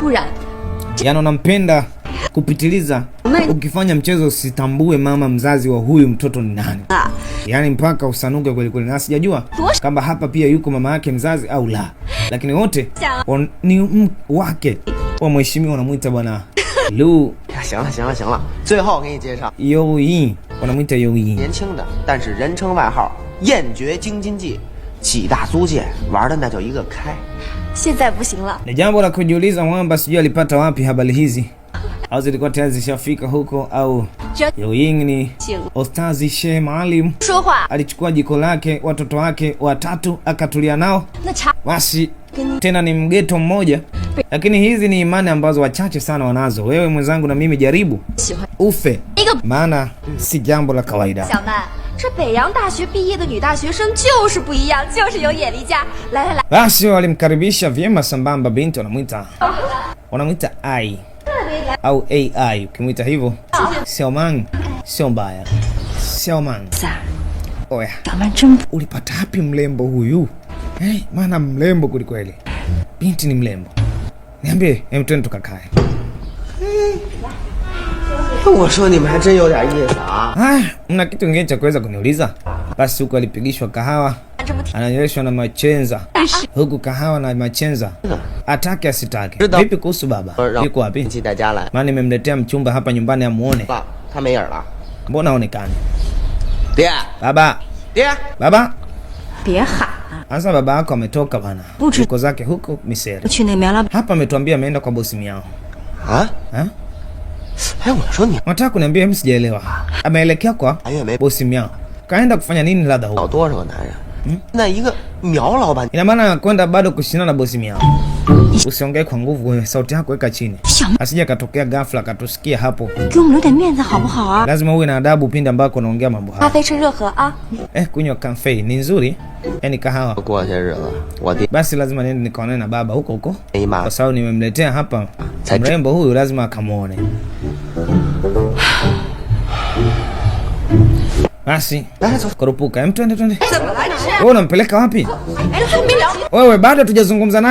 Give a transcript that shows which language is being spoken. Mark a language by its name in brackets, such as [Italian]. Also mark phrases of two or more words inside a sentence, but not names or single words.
[Swahili] Yaani wanampenda kupitiliza. Ukifanya mchezo usitambue mama mzazi wa huyu mtoto ni nani. Yaani mpaka usanuke kweli kweli. Na sijajua kama hapa pia yuko mama yake mzazi au la. Lakini wote ni wake wa mheshimiwa, wanamuita bwana Lu. [Chinese] 行了，最后给你介绍 [Swahili] Yo Yin， wanamuita Yo Yin， [Chinese] 年轻的，但是人称外号燕绝京津冀，几大租界玩的那叫一个开。现在不行了。 [Swahili] Ni jambo la kujiuliza Mwamba sijui alipata wapi habari hizi, au zilikuwa tayari zishafika huko, au Yo Yin ni Ostazi Sheikh Maalim alichukua jiko lake watoto wake watatu akatulia nao. Basi tena ni mgeto mmoja. Lakini hizi ni imani ambazo wachache sana wanazo. Wewe mwenzangu na mimi jaribu ufe, maana si jambo la kawaida. [Chinese] 小曼，这北洋大学毕业的女大学生就是不一样，就是有眼力劲。来。 [Swahili] Basi walimkaribisha vyema sambamba binti, wanamuita ai au AI. Ukimwita hivyo Xiaoman sio mbaya. Xiaoman, oya, ulipata wapi mlembo huyu? Maana mlembo kweli. Binti ni mlembo. Niambie, twende tukakae. [Chinese] 我说你们还真有点意思啊！ [Swahili] Mna kitu kingine cha kuweza kuniuliza? Basi huko alipigishwa kahawa, ananyweshwa na machenza. Huku kahawa na machenza, atake asitake. Vipi kuhusu baba? Yuko wapi? Maana nimemletea mchumba hapa nyumbani amuone. Mbona haonekani? Baba. Baba. [Chinese] 别喊了， [Swahili] Asa baba yako ametoka bana. Yuko zake huko Misere. [Chinese] 去那边了。 [Swahili] Hapa ametuambia ameenda kwa bosi miao. [Chinese] 啊？ 哎，我说你 [Swahili] Nataka kuniambia mimi sijaelewa. Ameelekea kwa bosi miao. Kaenda kufanya nini labda huko? [Chinese] 找多少个男人？那一个苗老板， [Swahili] Ina maana kwenda bado kushindana na bosi miao. Usiongee kwa nguvu wewe, sauti yako weka chini. Asije katokea ghafla akatusikia hapo. [Chinese] 给我们留点面子好不好啊？ [Swahili] Lazima uwe na adabu pindi ambako unaongea mambo haya. [Chinese] 咖啡趁热喝啊！ [Swahili] Kunywa kafe ni nzuri. Yaani kahawa. [Chinese] 过些日子我弟 [Swahili] Basi lazima niende nikaonane na baba huko. [Chinese] 姨妈 [Swahili] Kwa sababu nimemletea hapa mrembo huyu, lazima akamuone. Basi kurupuka. Twende. Wewe unampeleka wapi? Wewe bado tujazungumza naye.